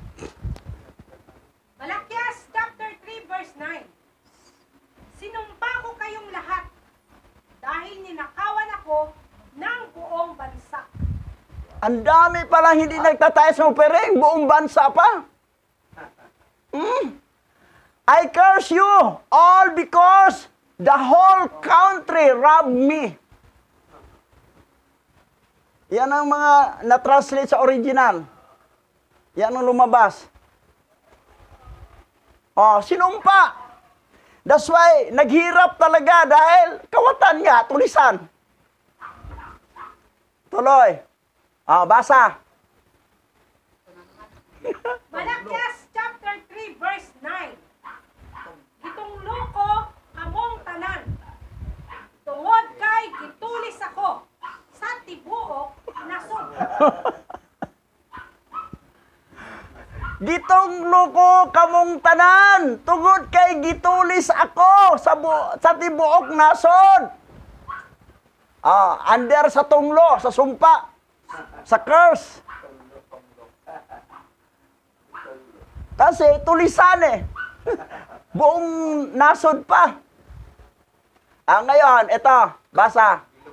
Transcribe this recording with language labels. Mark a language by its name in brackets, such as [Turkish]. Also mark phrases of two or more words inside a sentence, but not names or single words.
[English] Malakyas chapter 3 verse 9. [Filipino] Sinumpa ko kayong lahat dahil ninakawan ako ng buong bansa. Ang dami palang hindi nagtatayos ng offering, buong bansa pa. [English] I curse you all because the whole country robbed me. [Filipino] Yan ang mga na-translate sa original. Yan ang lumabas. Sinumpa. [English] That's why, [Filipino] naghirap talaga dahil kawatan nga, tulisan. Tuloy. Basa. [English] Malakyas chapter 3 verse 9. [Cebuano] Gitunglo ko among tanan. Tungod kay gitulis ako sa tibuok nasod. Gitunglo ko kamong tanan, tungod kay gitulis ako sa tibuok nasod. Under sa tunglo, sa sumpa, sa curse. [Filipino] Kasi tulisan eh. Buong nasod pa. Ngayon, ito, basa.